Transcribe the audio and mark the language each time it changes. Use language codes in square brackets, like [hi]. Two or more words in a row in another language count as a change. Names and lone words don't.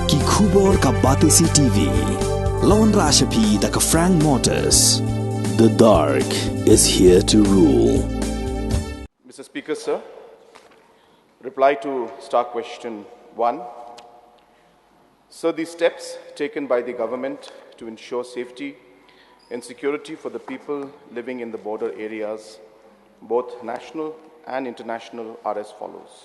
[kha] Khubor ka Batesi TV. Lawan Rashapi da ka Frank Motors. [en] The dark is here to rule. Mr. Speaker, sir, reply to Star Question 1. Sir, the steps taken by the government to ensure safety and security for the people living in the border areas, both national and international, are as follows.